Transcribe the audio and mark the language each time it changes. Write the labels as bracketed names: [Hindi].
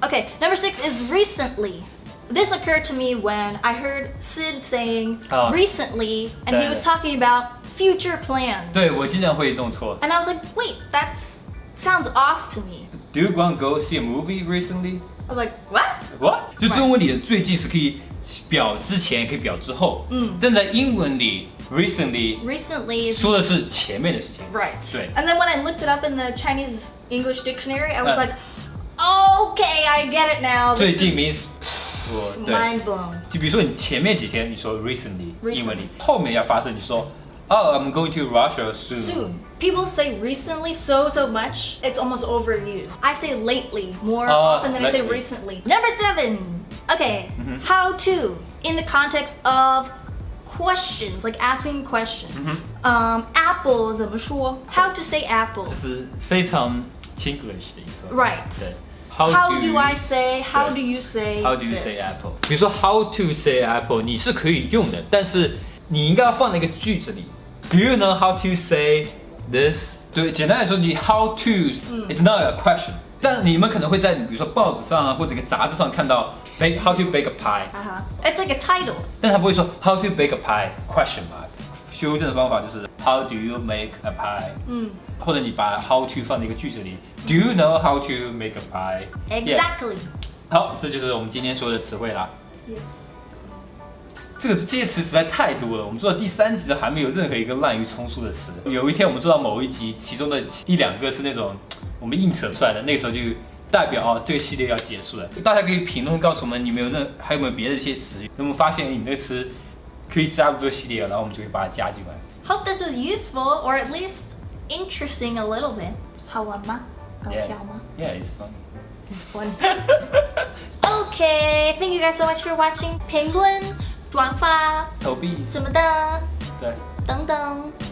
[English] Okay, number 6 is recently. This occurred to me when I heard Sid saying recently, and he was talking about future plans. [Chinese] 对，我经常会弄错。 [English] And I was like, wait, that sounds off to me. Do you want to go see a movie recently? I was like, what? What？ [Chinese] 就中文里的最近是可以表之前，也可以表之后。但在英文里 recently [English] is [Chinese] 说的是前面的事情。 [English] right. [Chinese] 对。 [English] And then when I looked it up in the Chinese English dictionary, I was like, okay, I get it now. [Chinese] 最 [English] This [Chinese] 近 [English] is means 对。 mind blown. [Chinese] 就比如说你前面几天你说 recently， [English] Recently [Chinese] 英文里后面要发生，你说 [English] Oh, I'm going to Russia soon. Soon. People say recently so much, it's almost overused. I say lately more Oh, often than I say lately. recently. Number 7. Okay, how to in the context of questions, like asking questions. Apple [Chinese] 怎么说 [English] How to say apple? [Chinese] 这是非常 English 的意思。 [English] Right. [Chinese] 对。 [English] How do I say? How do you say? How do you this? say apple？ [Chinese] 比如说 [English] how to say apple， [Chinese] 你是可以用的，但是你应该要放在一个句子里。 [English] Do you know how to say this？ [Chinese] 对，简单来说，你 [English] how to it's not a question。 [Chinese] 但你们可能会在比如说报纸上啊，或者一个杂志上看到 [English] how to bake a pie， It's like a title. [Chinese] 但他不会说 [English] how to bake a pie question mark。 [Chinese] 修正的方法就是 [English] how do you make a pie？ [Chinese] 或者你把 how to 放在一个句子里。 [English] Do you know how to make a pie？ Exactly. [Chinese] 好，这就是我们今天说的词汇啦。 [English] Yes. [Chinese] 这些词实在太多了，我们做到第3集都还没有任何一个滥竽充数的词。有一天我们做到某一集，其中的1、2个是那种我们硬扯出来的，那个时候就代表这个系列要结束了。大家可以评论告诉我们，你们还有没有别的一些词，有没有发现你那个词可以加入这个系列，然后我们就会把它加进来。 [English] Hope this was useful or at least interesting a little bit. [Chinese] 好玩吗？搞笑吗？ [English] Yeah, it's fun. It's fun. Okay, thank you guys so much for watching. [Chinese] 评论、转发投币，什么的，对，等等。